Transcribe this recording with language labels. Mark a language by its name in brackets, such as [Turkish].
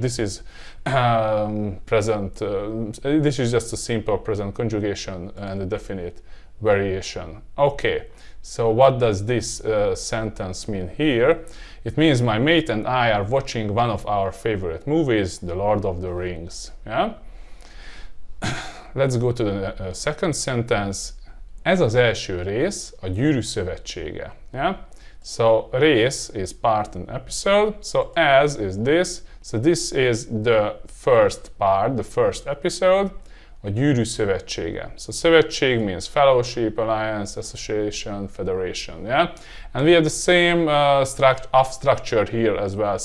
[English] This is present. This is just a simple present conjugation and a definite variation. Okay. So what does this sentence mean here? It means my mate and I are watching one of our favorite movies, The Lord of the Rings. Yeah? Let's go to the second sentence. [Hungarian] Ez az első rész a gyűrű szövetsége. [English] Yeah? So rész is part and episode. So as is this. So this is the first part, the first episode. A gyűrű szövetsége. So szövetség means fellowship, alliance, association, federation. Yeah? And we have the same structure here as well.